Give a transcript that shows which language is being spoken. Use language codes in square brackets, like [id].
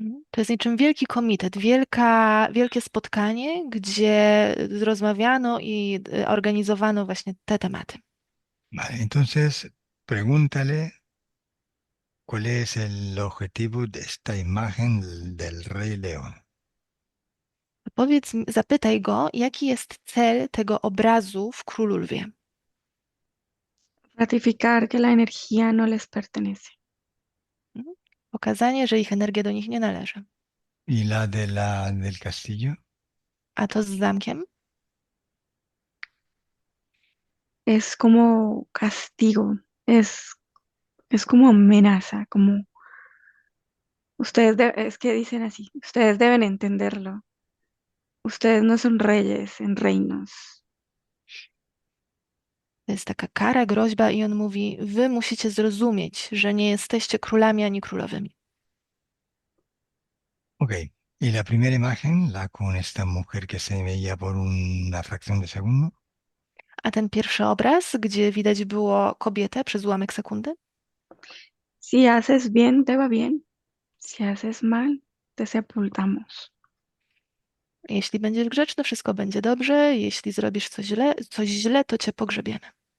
[pl] To jest niczym wielki komitet, wielkie spotkanie, gdzie rozmawiano i organizowano właśnie te tematy. [es] Vale, entonces pregúntale cuál es el objetivo de esta imagen del Rey León. [pl] Zapytaj go, jaki jest cel tego obrazu w Królu Lwie. [es] Ratificar que la energía no les pertenece. Mhm. [pl] Pokazanie, że ich energia do nich nie należy. [es] ¿Y la de del castillo? [pl] A to z zamkiem? [es] Es como castigo, es como amenaza, como es que dicen así, ustedes deben entenderlo. Ustedes no son reyes en reinos. [pl] To jest taka kara, groźba i on mówi, wy musicie zrozumieć, że nie jesteście królami ani królowymi. [es] Ok. ¿Y la primera imagen, la con esta mujer que se veía por una fracción de segundo? [pl] A ten pierwszy obraz, gdzie widać było kobietę przez ułamek sekundy? [es] Si haces bien, te va bien. Si haces mal, te sepultamos. [pl] Jeśli będziesz grzeczny, wszystko będzie dobrze. Jeśli zrobisz coś źle, to cię pogrzebiemy.